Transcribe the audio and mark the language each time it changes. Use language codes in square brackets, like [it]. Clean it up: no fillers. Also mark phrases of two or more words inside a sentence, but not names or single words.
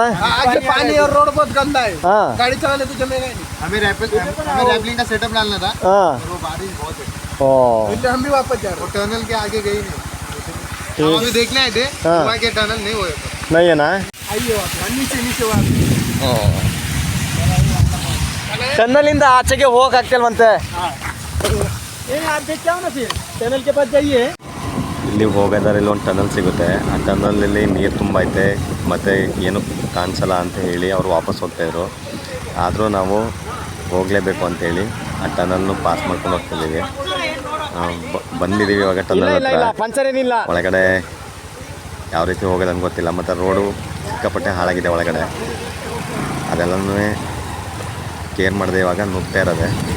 [hi] आगे पानी और रोड बहुत गंदा है। हाँ गाड़ी चलाने तो जमेगा ही नहीं। हमें रैपलिंग का सेटअप डालना था हाँ और वो बारिश बहुत है ओ इसलिए हम भी वापस जा रहे और टनल के आगे गई नहीं ठीक। हम अभी देखने आए थे हाँ। वहाँ के टनल नहीं हुए नहीं है ना हैं। आइए वापस नीचे वापस। [kn] ಟನ್ನಲಿಂದ ಆಚೆಗೆ ಹೋಗಕ್ಕಾಗ್ತಿಲ್ವಂತೆ [hi] आप देख जाओ ना फिर टनल के पास जाइए। [kn] ಇಲ್ಲಿ ಹೋಗೋದಾರಲ್ಲಿ ಒಂದು ಟನಲ್ ಸಿಗುತ್ತೆ ಆ ಟನಲಲ್ಲಿ ನೀರು ತುಂಬ ಐತೆ ಮತ್ತು ಏನು ಕಾಣಿಸಲ್ಲ ಅಂತ ಹೇಳಿ ಅವರು ವಾಪಸ್ ಹೋಗ್ತಾಯಿದ್ರು ಆದರೂ ನಾವು ಹೋಗಲೇಬೇಕು ಅಂತೇಳಿ ಆ ಟನಲ್ನು ಪಾಸ್ ಮಾಡ್ಕೊಂಡು ಹೋಗ್ತಿದ್ದೀವಿ ಬಂದಿದ್ದೀವಿ ಇವಾಗ ಟನಲ್ ಹತ್ರ ಒಳಗಡೆ ಯಾವ ರೀತಿ ಹೋಗೋದಂಗೆ ಗೊತ್ತಿಲ್ಲ ಮತ್ತು ರೋಡು ಸಿಕ್ಕಾಪಟ್ಟೆ ಹಾಳಾಗಿದೆ ಒಳಗಡೆ ಅದೆಲ್ಲನೂ ಕೇರ್ ಮಾಡದೆ ಇವಾಗ ನುಗ್ತಾ ಇರೋದೆ